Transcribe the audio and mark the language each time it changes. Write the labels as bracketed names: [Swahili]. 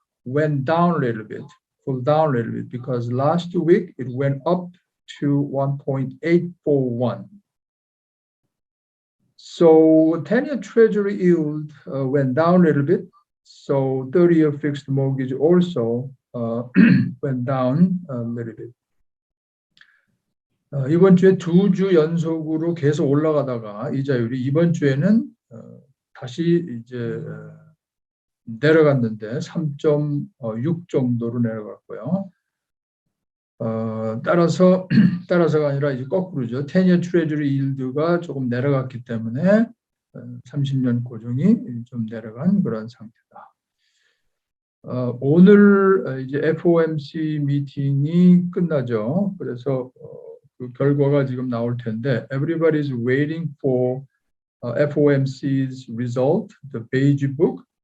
[English] Went down a little bit, pulled down a little bit, because last week it went up to 1.841. So 10-year Treasury yield went down a little bit. So 30-year fixed mortgage also went down a little bit. [Korean] 이번 주에 2주 연속으로 계속 올라가다가 이자율이 이번 주에는 다시 이제 내려갔는데 3.6 정도로 내려갔고요. 따라서가 아니라 이제 거꾸로죠. [English] 10-year Treasury yield [Korean] 가 조금 내려갔기 때문에 30년 고정이 좀 내려간 그런 상태다. 오늘 이제 FOMC 미팅이 끝나죠. 그래서 그 결과가 지금 나올 텐데, [English] everybody is waiting for FOMC's result, the beige book.